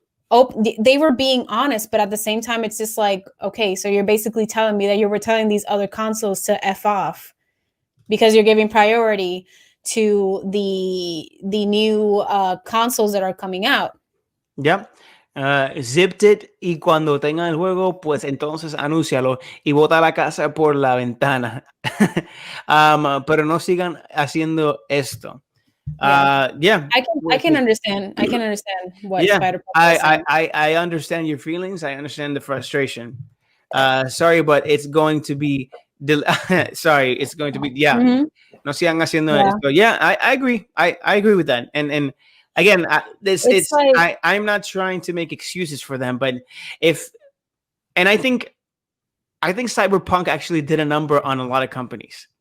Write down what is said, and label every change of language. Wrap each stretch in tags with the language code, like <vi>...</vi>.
<en>Oh, they were being honest, but at the same time, it's just like, okay, so you're basically telling me that you were telling these other consoles to F off because you're giving priority to the new consoles that are coming out. Yep. zipped it</en> <es>y cuando tenga el juego, pues entonces anúncialo y bota la casa por la ventana. Pero no sigan haciendo esto.</es> <en>Yeah, I can understand. I can understand what yeah. Spider-Punk is saying. I understand your feelings. I understand the frustration. Sorry, but it's going to be. Sorry, it's going to be. Yeah,</en> <es>no sigan haciendo esto.</es> <en>Yeah, I agree. I agree with that. And again, it's like, I'm not trying to make excuses for them, but I think Cyberpunk actually did a number on a lot of companies.</en>